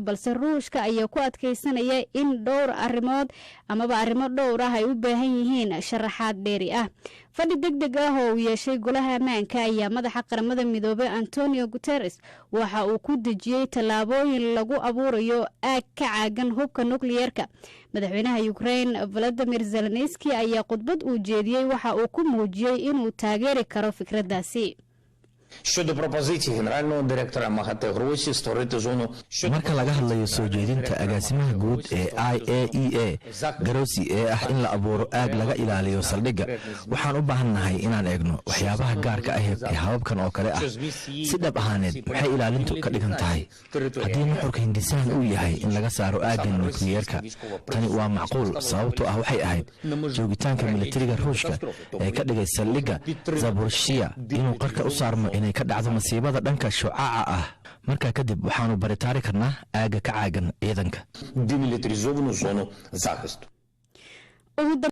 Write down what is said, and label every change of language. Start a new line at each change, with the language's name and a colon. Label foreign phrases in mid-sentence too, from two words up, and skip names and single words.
Somali: balse Ruushka ayaa ku adkeysanaya in dhowr arrimood amaba arrimo dhowr ah ay u baahan yihiin sharaxaad dheeri ah fadhi degdeg ah oo uu yeeshay golaha ammaanka ayaa madaxa qaramada midoobay Antonio Guterres waxa uu ku dejiyay tallaabooyin lagu abuurayo aag ka caagan hubka nuclearka madaxweynaha Ukraine Volodymyr Zelensky ayaa khudbad uu jeediyay waxa uu ku muujiyay inuu taageeri karo fikradaasi
Ukrainian: Щодо пропозиції генерального директора МАГАТЕ Гросі створити зону...
Somali: marka laga hadlayo soo jeedinta agaasimaha guud ee IAEA Grossi ee ah in la abuuro aag laga ilaaliyo saldhigga waxaan u baahannahay inaan eegno waxyaabaha gaarka ah ee hababkan oo kale ah si dhab ahaaneed waxay ilaalintu ka dhigan tahay haddii nuxurka hindisahan uu yahay in laga saaro aaggan nukliyeerka tani waa macquul sababtoo ah waxay ahayd joogitaanka militariga ruushka ee ka dhigay saldhigga Zaporizhzhia inuu qarka u saarmo inay ka dhacdo masiibada dhanka shucaaca ah markaa kadib waxaanu baritaari karnaa aagga ka caagan ciidanka
Ukrainian: демілітаризовану зону захисту.